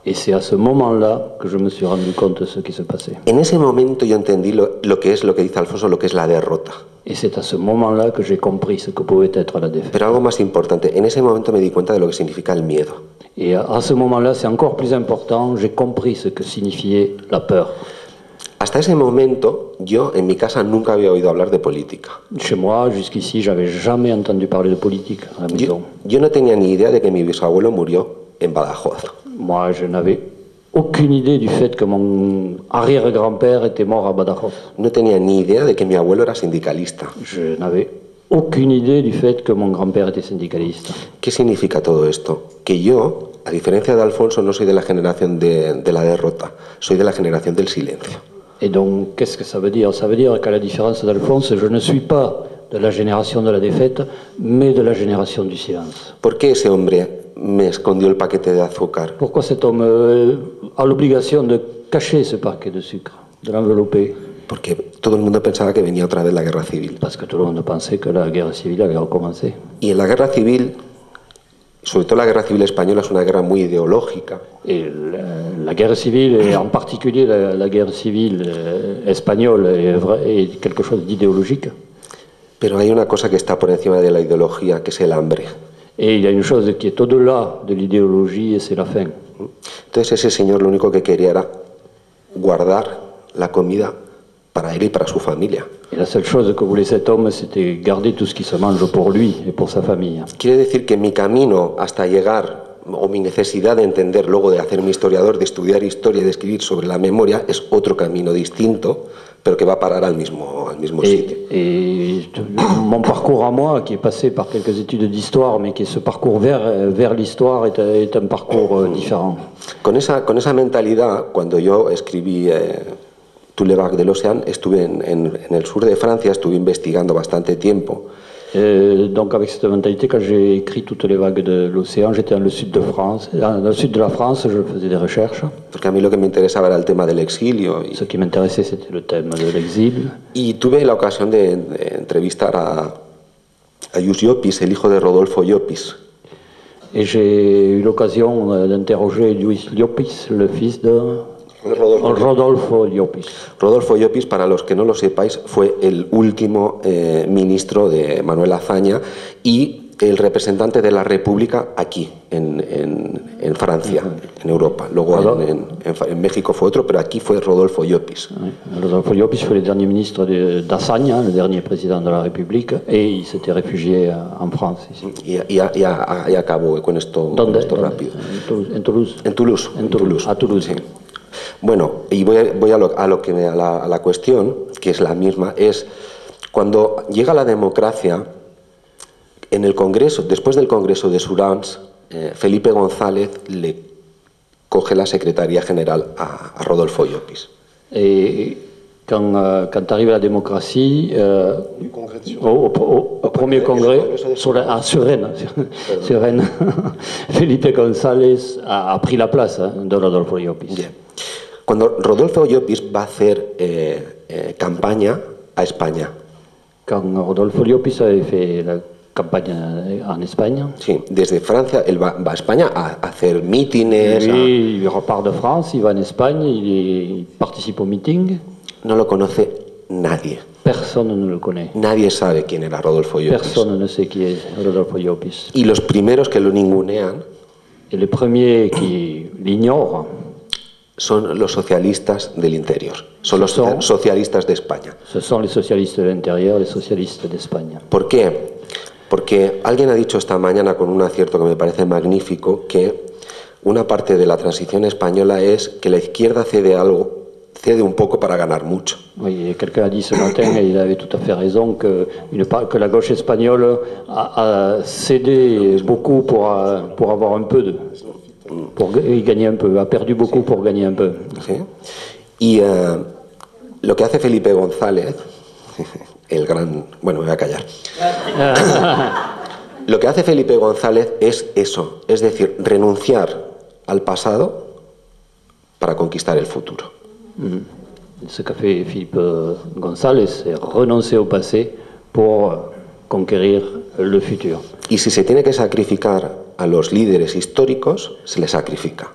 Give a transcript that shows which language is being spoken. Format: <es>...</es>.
<fr>Et c'est à ce moment-là que je me suis rendu compte de ce qui se passait.</fr> <es>En ese momento yo entendí lo que dice Alfonso, lo que es la derrota.</es> <fr>Et c'est à ce moment-là que j'ai compris ce que pouvait être la défaite.</fr> <es>Pero algo más importante, en ese momento me di cuenta de lo que significa el miedo.</es> <fr>Et à ce moment-là, c'est encore plus important, j'ai compris ce que signifiait la peur.</fr> <es>Hasta ese momento, yo en mi casa nunca había oído hablar de política.</es> <fr>Chez moi, jusqu'ici, j'avais jamais entendu parler de politique à la maison.</fr> <es>Yo no tenía ni idea de que mi bisabuelo murió en Badajoz.</es> <fr>Moi, je n'avais aucune idée du fait que mon arrière-grand-père était mort à Badajoz.</fr> <es>No tenía ni idea de que mi abuelo era sindicalista.</es> <fr>Je n'avais aucune idée du fait que mon grand-père était syndicaliste.</fr> <es>¿Qué significa todo esto? Que yo, a diferencia de Alfonso, no soy de la generación de la derrota, soy de la generación del silencio.</es> <fr>Et donc, qu'est-ce que ça veut dire? Ça veut dire qu'à la différence d'Alphonse, je ne suis pas de la génération de la défaite, mais de la génération du silence.</fr> <es>¿Por qué ese hombre me escondió el paquete de azúcar?</es> <fr>Pourquoi cet homme a l'obligation de cacher ce paquet de sucre, de l'envelopper?</fr> <es>Porque todo el mundo pensaba que venía otra vez la guerra civil.</es> <fr>Parce que tout le monde pensait que la guerre civile avait recommencé.</fr> <es>Y en la guerra civil, sobre todo la guerra civil española, es una guerra muy ideológica.</es> <fr>Et la guerre civile, et en particulier la guerre civile espagnole, est quelque chose d'idéologique.</fr> <es>Pero hay una cosa que está por encima de la ideología, que es el hambre.</es> <fr>Et il y a une chose qui est au-delà de l'idéologie, et c'est la faim.</fr> <es>Entonces ese señor lo único que quería era guardar la comida para él y para su familia.</es> <fr>Et la seule chose que voulait cet homme, c'était garder tout ce qui se mange pour lui et pour sa famille.</fr> <es>Quiere decir que mi camino hasta llegar, o mi necesidad de entender, luego de hacerme historiador, de estudiar historia, de escribir sobre la memoria, es otro camino distinto, pero que va a parar al mismo sitio.</es> <fr>Et mon parcours à moi, qui est passé par quelques études d'histoire, mais qui est ce parcours vers l'histoire, est un parcours différent.</fr> <es>Con esa mentalidad, cuando yo escribí Tous les vagues de l'océan, estuve en el sur de Francia, estuve investigando bastante tiempo.</es> <fr>Donc avec cette mentalité, quand j'ai écrit Toutes les vagues de l'océan, j'étais dans le sud de France. Dans le sud de la France, je faisais des recherches.</fr> <es>Porque a mí lo que me interesaba era el tema del exilio.</es> <fr>Ce qui m'intéressait, c'était le thème de l'exil.</fr> <es>Y tuve la ocasión de entrevistar a Lluís Llopis, el hijo de Rodolfo Llopis.</es> <fr>Et j'ai eu l'occasion d'interroger Lluís Llopis, le fils de Rodolfo Llopis.</fr> <es>Rodolfo Llopis, para los que no lo sepáis, fue el último ministro de Manuel Azaña y el representante de la República aquí, en Francia, en Europa. Luego en México fue otro, pero aquí fue Rodolfo Llopis.</es> <fr>Rodolfo Llopis fue le dernier ministre d'Assagne, le dernier président de la République, et il s'était réfugié en France. Ici.</fr> <es>Y acabo con esto, rápido. En Toulouse.</es> <fr>En Toulouse. A Toulouse.</fr> <es>Sí. Bueno, y voy a la cuestión, que es la misma, es cuando llega la democracia, en el Congreso, después del Congreso de Sourans, Felipe González le coge la Secretaría General a Rodolfo Llopis.</es> <fr>Et quand arrive la démocratie, au premier congrès, sur Rennes, sur Rennes, Felipe González a pris la place de Rodolfo Llopis.</fr> <es>Bien. Cuando Rodolfo Llopis va a hacer campaña a España.</es> <fr>Quand Rodolfo Llopis avait fait la campagne en Espagne.</fr> <es>Sí, desde Francia él va a España a hacer mítines.</es> <fr>Il repart de France, il va en Espagne, il participe au meeting.</fr> <es>No lo conoce nadie.</es> <fr>Personne ne le connaît.</fr> <es>Nadie sabe quién era Rodolfo Llopis.</es> <fr>Personne ne sait qui est Rodolfo Llopis.</fr> <es>Y los primeros que lo ningunean</es> <fr>Et les premiers qui l'ignorent</fr> <es>son los socialistas del interior, son los socialistas de España.</es> <fr>Ce sont les socialistes de l'intérieur, les socialistes d'Espagne.</fr> <es>¿Por qué? Porque alguien ha dicho esta mañana con un acierto que me parece magnífico que una parte de la transición española es que la izquierda cede un poco para ganar mucho.</es> <fr>Oui, quelqu'un a dit ce matin, et il avait tout à fait raison, que la gauche espagnole a cédé beaucoup pour avoir un peu pour gagner un peu, a perdu beaucoup pour gagner un peu.</fr> <es>¿Sí? Y lo que hace Felipe González, el gran... Bueno, me voy a callar. Lo que hace Felipe González es eso, es decir, renunciar al pasado para conquistar el futuro.</es> <fr>Ce qu'a fait Philippe González, c'est renoncer au passé pour conquérir le futur.</fr> <es>Y si se tiene que sacrificar a los líderes históricos, se les sacrifica.</es>